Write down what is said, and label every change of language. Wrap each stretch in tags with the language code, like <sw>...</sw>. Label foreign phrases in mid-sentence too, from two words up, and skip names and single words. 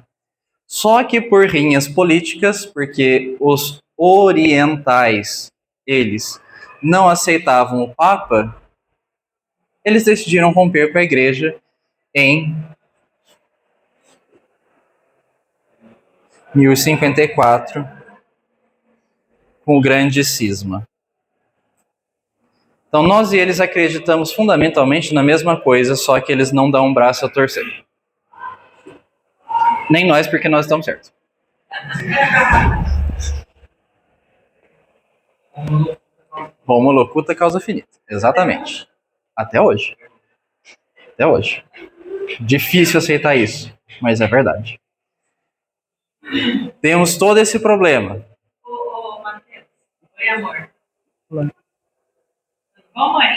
<pt>Só que por rinhas políticas, porque os orientais, eles não aceitavam o Papa, eles decidiram romper com a igreja em 1054, com o grande cisma. Então nós e eles acreditamos fundamentalmente na mesma coisa, só que eles não dão um braço a torcer. Nem nós, porque nós estamos certos.</pt> <la>Homo locuta causa finita. Exatamente.</la> <pt>Até hoje. Até hoje. Difícil aceitar isso, mas é verdade. Temos todo esse problema. Ô, Matheus. Oi, amor. Bom, mãe.</pt>